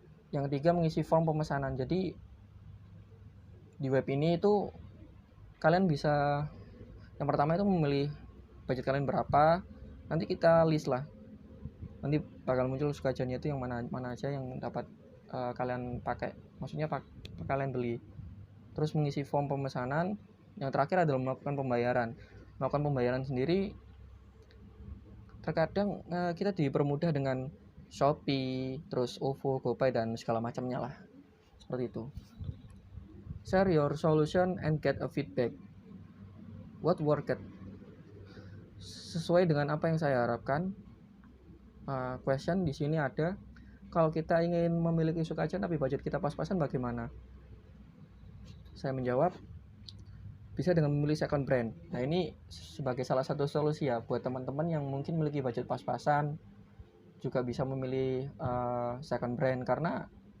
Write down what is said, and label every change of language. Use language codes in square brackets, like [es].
[id] Yang ketiga, mengisi form pemesanan. Jadi di web ini itu kalian bisa, yang pertama itu memilih budget kalian berapa, nanti kita list lah, nanti bakal muncul Sukajannya itu yang mana aja yang dapat kalian pakai, maksudnya kalian beli. Terus mengisi form pemesanan. Yang terakhir adalah melakukan pembayaran sendiri. Terkadang kita dipermudah dengan Shopee, terus OVO, GoPay, dan segala macamnya lah, seperti itu. [en] Share your solution and get a feedback. What worked? [id] Sesuai dengan apa yang saya harapkan. Question di sini ada, kalau kita ingin memiliki Sukajan tapi budget kita pas-pasan bagaimana? Saya menjawab, bisa dengan memilih second brand. Nah, ini sebagai salah satu solusi ya buat teman-teman yang mungkin memiliki budget pas-pasan, juga bisa memilih second brand, karena